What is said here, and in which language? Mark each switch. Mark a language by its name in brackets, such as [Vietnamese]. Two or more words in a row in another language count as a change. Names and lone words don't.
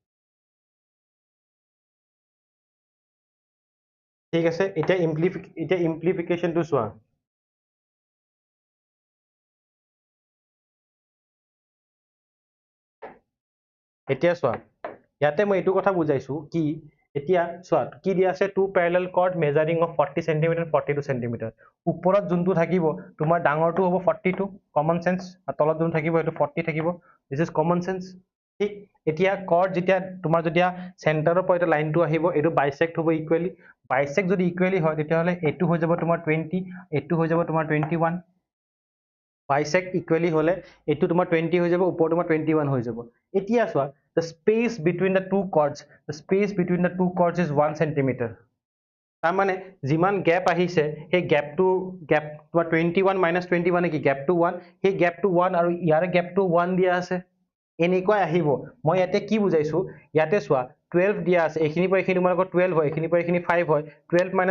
[Assamese] ঠিক আছে এতিয়া ইমপ্লিফিকেশনটো চোৱা এতিয়া চোৱা ইয়াতে মই এইটো কথা বুজাইছো কি এতিয়া চোৱা কি দিয়া আছে [English] two parallel chord measuring of [Assamese] 40 cm 42 cm ওপৰত যোনটো থাকিব তোমাৰ ডাঙৰটো হ'ব 42 [English] common sense [Assamese] আৰু তলত যোনটো থাকিব সেইটো 40 থাকিব [English] this is common sense [Assamese] ঠিক এতিয়া কৰ্ড যেতিয়া তোমাৰ যেতিয়া সেন্টাৰৰ পৰা এটা লাইনটো আহিব এটো বাইসেক্ট হ'ব [English] equally bisect [Assamese] যদি ইকুৱেলি হয় তেতিয়া হলে এটো হৈ যাব তোমাৰ 20 এটো হৈ যাব তোমাৰ 21 [English] bisect equally [Assamese] হলে এটো তোমাৰ 20 হৈ যাব ওপৰ তোমাৰ 21 হৈ যাব এতিয়া চোৱা [English] the space between the two chords is 1 centimeter [Assamese] তাৰ মানে যিমান গ্যাপ আহিছে সেই গ্যাপটো তোমাৰ 21 minus 21 কি গ্যাপটো 1 সেই গ্যাপটো 1 আৰু ইয়াৰ গ্যাপটো 1 দিয়া আছে এনেকৈ আহিব মই ইয়াতে কি বুজাইছো ইয়াতে চোৱা 12 দিয়া আছে এখিনি পৰা এখিনি তোমালোকৰ 12 হয় এখিনি পৰা এখিনি 5 হয় 12 minus